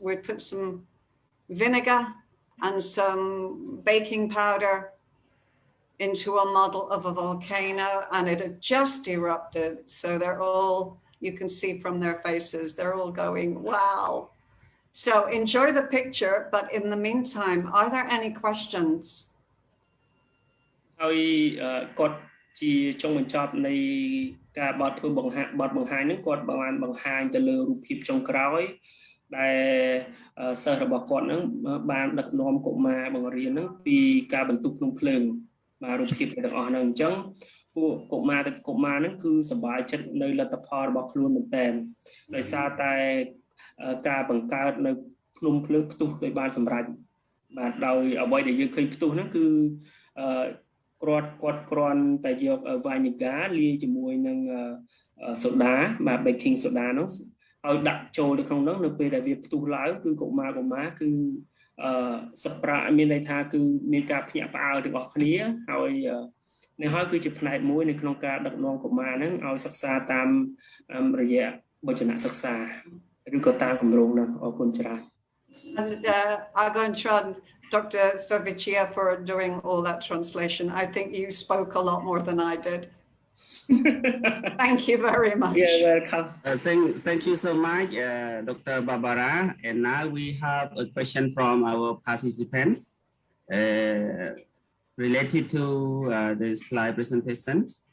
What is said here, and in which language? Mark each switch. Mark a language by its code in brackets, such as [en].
[en] We'd put some vinegar and some baking powder into a model of a volcano, and it had just erupted. So they're all, you can see from their faces, they're all going, wow. So enjoy the picture, but in the meantime, are there any questions? [km] ហើយគាត់ជាចុងបញ្ចប់នៃការបទធ្វើបង្ហាញហ្នឹងគាត់បានបង្ហាញទៅលើរូបភាពចុងក្រោយដែលសិស្សរបស់គាត់ហ្នឹងបានដឹកនាំកុមារបង្រៀនហ្នឹងពីការបន្ទុកក្នុងភ្លើងបាទរូបភាពទាំងអស់ហ្នឹងអញ្ចឹងពួកកុមារហ្នឹងគឺសប្បាយចិត្តនៅលទ្ធផលរបស់ខ្លួនមែនតើដោយសារតែការបង្កើតនៅភ្នំភ្លើងផ្ទុះដោយបានសម្រេចបាទដោយអ្វីដែលយើងឃើញផ្ទុះហ្នឹងគឺ គាត់គ្រាន់តែយក vinegar លាយជាមួយនឹងសូដាបាទ baking soda ហ្នឹងឲ្យដាក់ចូលទៅក្នុងហ្នឹងនៅពេលដែលវាផ្ទុះឡើងគឺកុមារគឺសប្រាមានន័យថាគឺមានការភ្ញាក់ផ្អើលទាំងអស់គ្នាហើយនេះហើយគឺជាផ្នែកមួយនៅក្នុងការដឹកនាំកុមារហ្នឹងឲ្យសិក្សាតាមរយៈវចនសិក្សាឬក៏តាមគម្រោងហ្នឹងអរគុណច្រើន [en] And I'll go and try Dr. Sovichia for doing all that translation. I think you spoke a lot more than I did. Thank you very much. You're welcome. Thank you so much, Dr. Barbara. And now we have a question from our participants related to the slide presentation.